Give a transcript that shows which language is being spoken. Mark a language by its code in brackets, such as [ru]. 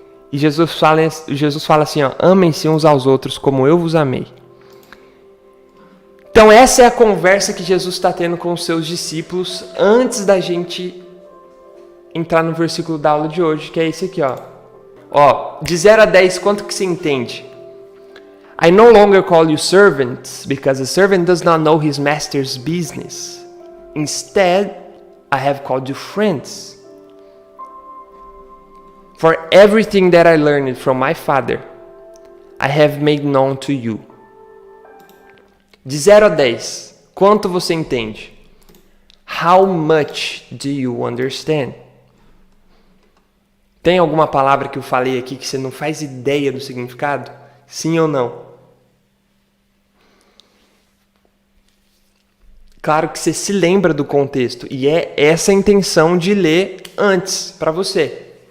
[pt] E Jesus fala assim, amem-se uns aos outros como eu vos amei. Então essa é a conversa que Jesus está tendo com os seus discípulos antes da gente entrar no versículo da aula de hoje, que é esse aqui, ó. Ó, de 0 a 10, quanto que se entende? [en] I no longer call you servants, because a servant does not know his master's business. Instead, I have called you friends. For everything that I learned from my Father, I have made known to you. [pt] De 0 a 10, quanto você entende? [en] How much do you understand? [pt] Tem alguma palavra que eu falei aqui que você não faz ideia do significado? Sim ou não? Claro que você se lembra do contexto, e é essa a intenção de ler antes para você.